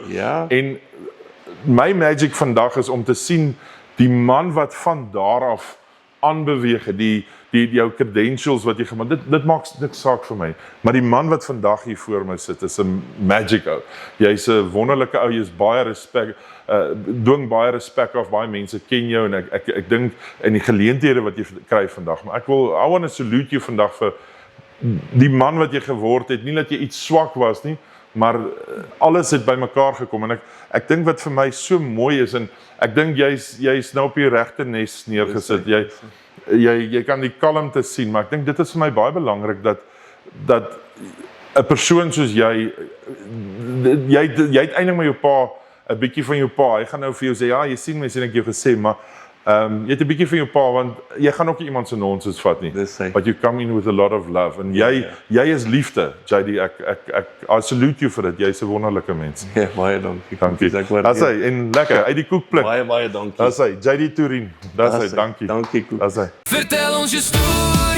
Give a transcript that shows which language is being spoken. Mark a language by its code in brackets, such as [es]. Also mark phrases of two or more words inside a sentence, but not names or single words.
[af] En my magic vandag is om te sien die man wat van daar af aanbeweeg het, die jou credentials wat jy gemaak, dit maak niks saak vir my, maar die man wat vandag hier voor my sit is 'n magic ou. Jy's 'n wonderlike ou, jy's baie respek, dwing baie respek af, baie mense ken jou en ek dink in die geleenthede wat jy kry vandag, maar [en] I want to salute [af] jou vandag vir die man wat jy geword het, nie dat jy iets swak was nie, maar alles het bymekaar gekom en ek dink wat vir my so mooi is en ek dink jy's nou op die regte nes neergesit. Jy kan die kalmte sien, maar ek dink dit is vir my baie belangrik dat 'n persoon soos jy het eintlik met jou pa 'n bietjie van jou pa. Hy gaan nou vir jou sê ja, jy sien my sien ek jou gesê, maar jy het 'n bietjie van jou pa want jy gaan ook nie iemand se nonsens vat nie. [en] But you come in with a lot of love [af] en jy is liefde. JD, [en] I salute you [af] vir dit. Jy's 'n wonderlike mens. Ja, baie dankie. Dankie. Dis hy en lekker uit die koekpluk. Baie dankie. Dis hy, JD Turin. Dis hy, dankie. Dankie Koek. Dis hy. Vertel ons je story.